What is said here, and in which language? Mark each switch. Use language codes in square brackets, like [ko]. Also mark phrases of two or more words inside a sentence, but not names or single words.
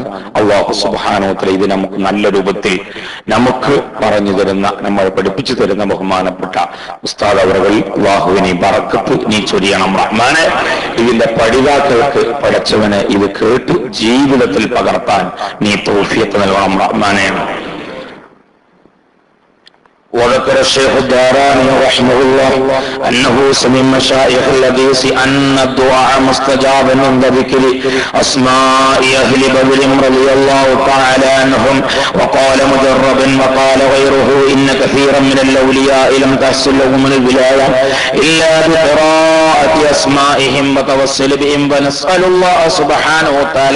[ar] الله سبحانه وتعالى [ml] ഇത് നമുക്ക് നല്ല രൂപത്തിൽ നമുക്ക് പറഞ്ഞു തരുന്ന, നമ്മൾ പഠിപ്പിച്ചു തരുന്ന ബഹുമാനപ്പെട്ട ഉസ്താദ് അവറുകൾ അല്ലാഹുവിനെ ബറക്കത്ത് നീ ചൊരിയണം റഹ്മാനെ. ഇതിന്റെ പഠിതാക്കൾക്ക് പടച്ചവനെ ഇത് കേട്ട് ജീവിതത്തിൽ പകർത്താൻ നീ തൗഫീഖ് നൽകണം റഹ്മാനെ. [ar] وذكر الشيخ الداراني رحمه الله أنه سمع مشايخ الحديث أن الدعاء مستجاب عند ذكر أسماء أهل بدر رضي الله تعالى عنهم. وقال مجرب وقال غيره إن كثيرا من الأولياء لم تحصل لهم الولاية إلا بقراءة ببركات أسمائهم وتوسل بهم ونسأل الله سبحانه وتعالى